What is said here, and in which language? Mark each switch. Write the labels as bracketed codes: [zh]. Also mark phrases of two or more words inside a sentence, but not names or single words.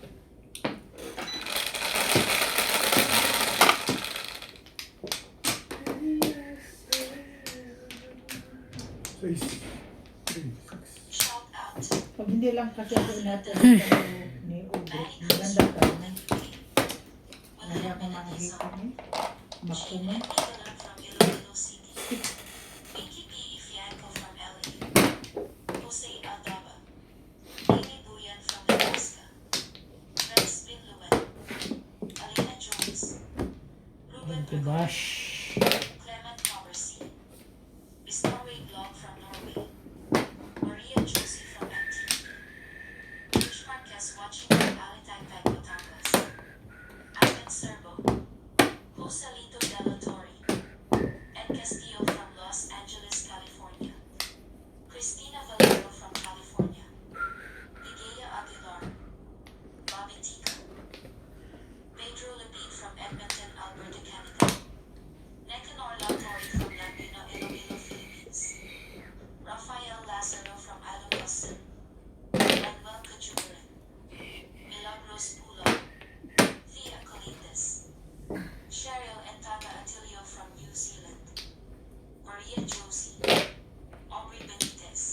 [en] Size. Shout out. [tl] Pag hindi lang kasi ako natin ni Ugo, maganda ka na. Hindi ako makikita ni. Makuma. [en] Nicola from Iloilo City. Pinky P. Fianco from LA. Jose Aldaba. Amy Buyan from Nebraska. Rex Pinluan. Alina Jones. Ruben Gregory. Bash. Clement Powersi. Bisnorway Blog from Norway. Maria Josie from MT. George Marquez watching from Alitagtag, Batangas. Ivan Serbo. Joselito Della Torre. Ed Castillo from Los Angeles, California. Cristina Valero from California. Ligaya Aguilar. Bobby Tika. Pedro Labid from Edmonton, Alberta, Canada. Necanor Latori from Laguna, Iloilo, Philippines. Rafael Lazaro from Iloilo, Manuel Cajuran. Milagros Pulo. Thea Colites. Cheryl and Tata Atilio from New Zealand. Maria Josie. Aubrey Benitez.